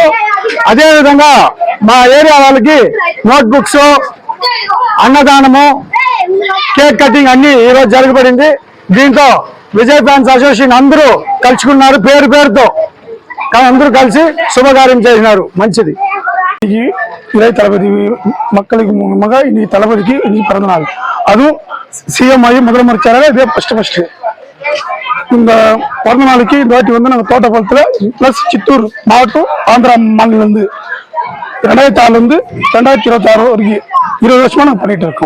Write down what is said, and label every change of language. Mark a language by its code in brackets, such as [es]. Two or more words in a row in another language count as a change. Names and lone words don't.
[te] అదేవిధంగా మా ఏరియా వాళ్ళకి నోట్బుక్స్, అన్నదానము, [en] cake cutting [te] అన్ని ఈరోజు జరగబడింది. దీంతో విజయ్ [en] fans association [te] అందరూ కలుసుకున్నారు. పేరు పేరుతో అందరూ కలిసి శుభకార్యం చేసినారు. మంచిది. [ta] இளைய தளபதி மக்களுக்கு மூலமாக இன்னைக்கு தளபதிக்கு இன்னைக்கு பிறந்த நாள். அதுவும் சிஎம் ஆகி முதலமைச்சராக இதே ஃபர்ஸ்ட் இந்த பிறந்த நாளைக்கு இந்த வாட்டி வந்து நாங்கள் தோட்டப்பாலத்தில் பிளஸ் சித்தூர் மாவட்டம் ஆந்திரா மாநிலம் 2006 2026 வரைக்கும் 20 வருஷமா நாங்கள் பண்ணிட்டு இருக்கோம்.